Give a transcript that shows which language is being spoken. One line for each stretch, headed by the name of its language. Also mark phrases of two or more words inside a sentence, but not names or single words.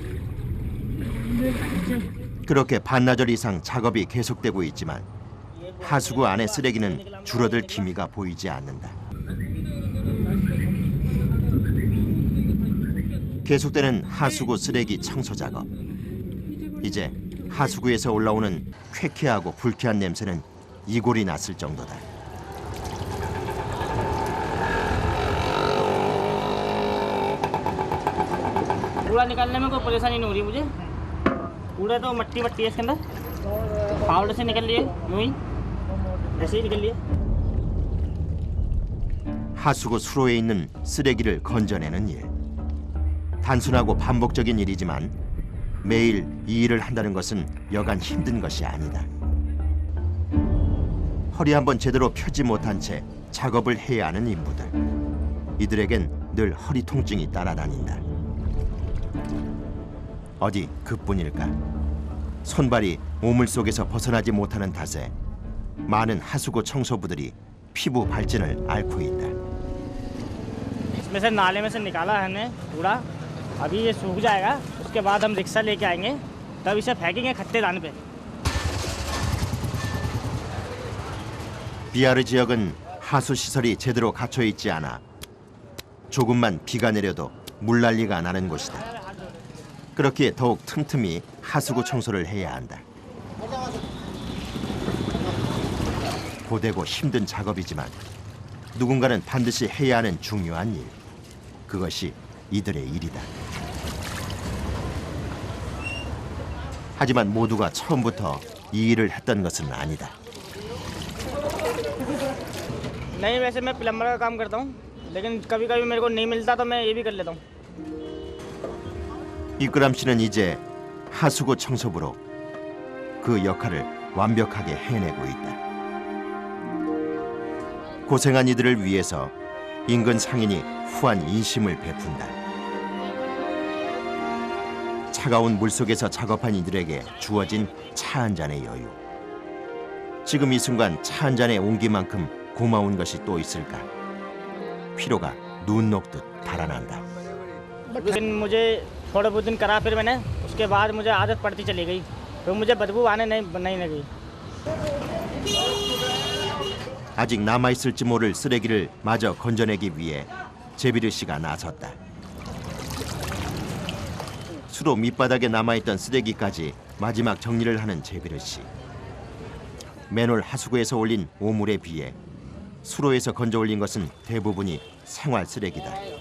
Korean: 그렇게 반나절 이상 작업이 계속되고 있지만 하수구 안의 쓰레기는 줄어들 기미가 보이지 않는다. 계속되는 하수구 쓰레기 청소 작업. 이제 하수구에서 올라오는 쾌쾌하고 불쾌한 냄새는 이골이 났을 정도다.
Hindi: कूड़ा निकालने में कोई परेशानी नहीं हो रही मुझे कूड़ा तो मट्टी मट्टी है इसके अंदर पाउडर से निकल लिए यूं ही ऐसे ही निकल लिए
Korean: 하수구 수로에 있는 쓰레기를 건져내는 일. 단순하고 반복적인 일이지만 매일 이 일을 한다는 것은 여간 힘든 것이 아니다. 허리 한번 제대로 펴지 못한 채 작업을 해야 하는 인부들. 이들에겐 늘 허리 통증이 따라다닌다. 어디 그뿐일까? 손발이 오물 속에서 벗어나지 못하는 탓에 많은 하수구 청소부들이 피부 발진을 앓고 있다.
Hindi: इसमें से नाले में से निकाला है हमने कूड़ा अभी ये सूख जाएगा उसके बाद हम रिक्शा लेके आएंगे तब इसे फेंकेंगे खट्टेदान पे
Korean: 비아르 지역은 하수 시설이 제대로 갖춰 있지 않아 조금만 비가 내려도 물난리가 나는 곳이다. 그렇기에 더욱 틈틈이 하수구 청소를 해야 한다. 고되고 힘든 작업이지만 누군가는 반드시 해야 하는 중요한 일. 그것이 이들의 일이다. 하지만 모두가 처음부터 이 일을 했던 것은 아니다.
Hindi: नहीं वैसे मैं प्लम्बर का काम करता हूँ लेकिन कभी कभी मेरे को नहीं मिलता तो मैं ये भी कर लेता हूँ
Korean: 이그람 씨는 이제 하수구 청소부로 그 역할을 완벽하게 해내고 있다. 고생한 이들을 위해서 인근 상인이 후한 인심을 베푼다. 차가운 물속에서 작업한 이들에게 주어진 차 한 잔의 여유. 지금 이 순간 차 한 잔의 온기만큼 고마운 것이 또 있을까? 피로가 눈 녹듯 달아난다.
Hindi: लेकिन मुझे थोड़े बहुत दिन करा फिर मैंने उसके बाद मुझे आदत पड़ती चली गई तो मुझे बदबू आने नहीं लगी
Korean: 아직 남아있을지 모를 쓰레기를 마저 건져내기 위해 제비르 씨가 나섰다. 수로 밑바닥에 남아있던 쓰레기까지 마지막 정리를 하는 제비르 씨. 맨홀 하수구에서 올린 오물에 비해 수로에서 건져 올린 것은 대부분이 생활 쓰레기다.